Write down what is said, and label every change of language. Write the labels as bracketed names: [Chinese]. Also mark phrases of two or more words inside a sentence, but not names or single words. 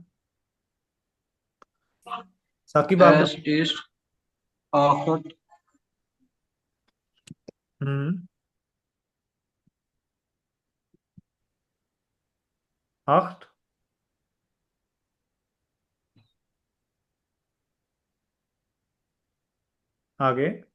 [Hindi] साकिब आप [German] es ist acht, [Hindi] हम्म 8 आगे।